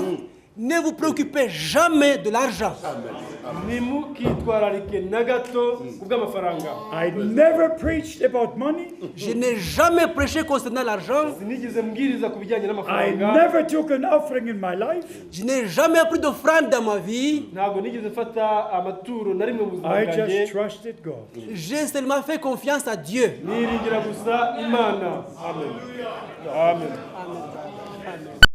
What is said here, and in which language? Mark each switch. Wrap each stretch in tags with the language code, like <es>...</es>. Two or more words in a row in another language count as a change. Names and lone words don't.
<fr>Ne, Ne vous préoccupez jamais de l'argent.</fr> <rw>ntimukitwararike na gato ku bw'amafaranga.</rw> <en>I never preached about money.</en> <fr>Je n'ai jamais prêché concernant l'argent.</fr> <rw>Sinigeze mbwiriza ku bijyanye</rw> <en>I</en> <rw>n'amafaranga.</rw> <en>never took an offering in my life.</en> <fr>Je n'ai jamais pris d'offrande dans ma vie.</fr> <rw>Ntabwo nigeze mfata amaturo na rimwe mu buzima</rw> <en>I</en> <rw>bwanjye.</rw> <en>just trusted God.</en> <fr>J'ai seulement fait confiance à Dieu.</fr> <rw>Niringira gusa Imana. Amen. Amen. Amen.</rw>